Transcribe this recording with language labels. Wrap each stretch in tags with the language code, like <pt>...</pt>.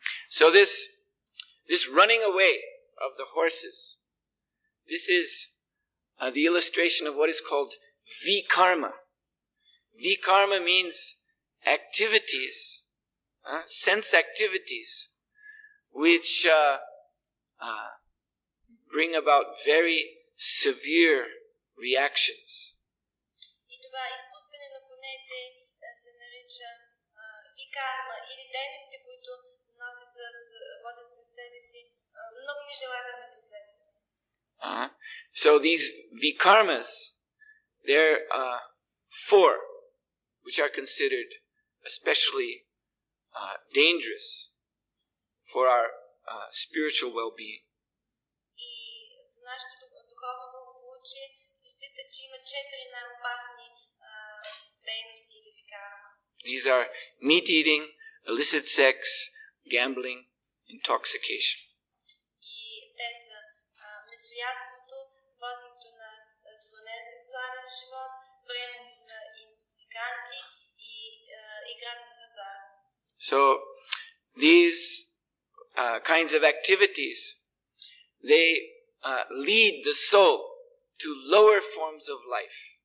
<en>So this running away of the horses, this is the illustration of what is called vikarma. Vikarma means activities, sense activities, which bring about very severe reactions.</en> <bg>И това изпускане на понятие се нарича викарма или дейности, които водят след себе си много нежелателни последици.</bg> <en>So these vikarmas, there are four which are considered especially dangerous for our spiritual well-being.</en> <bg>И за нашето духовно благополучие се счита, че има 4 най-опасни дейности или викарма.</bg> <en>These are meat eating, illicit sex, gambling, intoxication.</en> <bg>И те са месоядството, воденето на забранен сексуален живот, приемането на интоксиканти и играта на хазарт.</bg> <en>So these kinds of activities, they lead the soul to lower forms of life.</en>